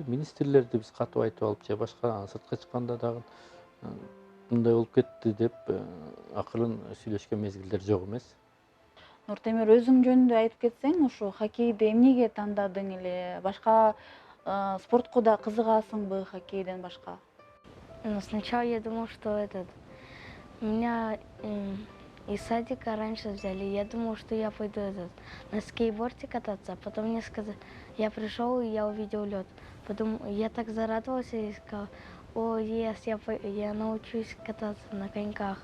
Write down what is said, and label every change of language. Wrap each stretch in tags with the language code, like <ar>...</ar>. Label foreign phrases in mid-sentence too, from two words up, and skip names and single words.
<ky>Министрлерди биз катуу айтып алып же башка сыртка чыкканда дагы мындай болуп кетти деп акырын сүйлөшкөн мезгилдер жок эмес. Нуртемир, өзүң жөнүндө айтып кетсең, ушу хоккейди эмнеге тандадың эле? Башка спортко да кызыгасыңбы хоккейден башка?</ky> <ru>Сначала я думал, что меня из садика раньше взяли. Я думал, что я пойду на скейтборде кататься. А потом мне сказали, я пришел и я увидел лед. Потом я так зарадовался и сказал, о, я научусь кататься на коньках.</ru>